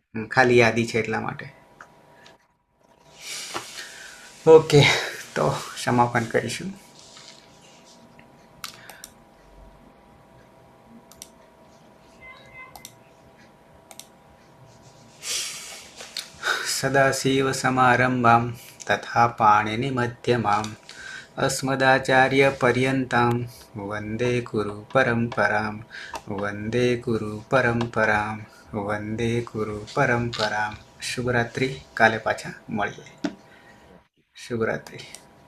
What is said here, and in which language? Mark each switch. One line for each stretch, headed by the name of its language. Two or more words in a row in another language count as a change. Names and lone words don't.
Gujarati: ખાલી યાદી છે એટલા માટે. ઓકે, તો સમાપન કરીશું.
Sanskrit: सदाशिवसमारम्भां तथा पाणिनिमध्यमाम् अस्मदाचार्यपर्यन्तां वन्दे गुरुपरम्परां वन्दे गुरुपरम्परां वन्दे गुरुपरम्परां.
Gujarati: શુભરાત્રિ. કાલે પાછા મળીએ. શુભરાત્રિ.